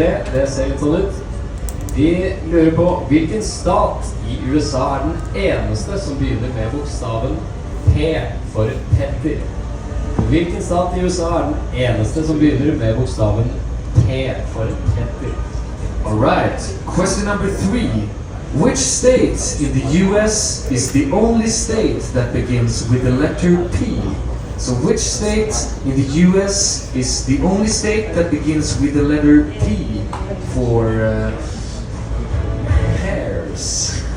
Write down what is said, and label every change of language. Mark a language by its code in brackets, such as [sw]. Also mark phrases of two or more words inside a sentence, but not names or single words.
[no] Det ser litt sånn ut. Vi lurer på hvilken stat i USA er den eneste som begynner med bokstaven P for Petter. Hvilken stat i USA er den eneste som begynner med bokstaven P for Petter? [en] Alright, question number 3. Which state in the US is the only state that begins with the letter P? So which state in the US is the only state that begins with the letter P for pears?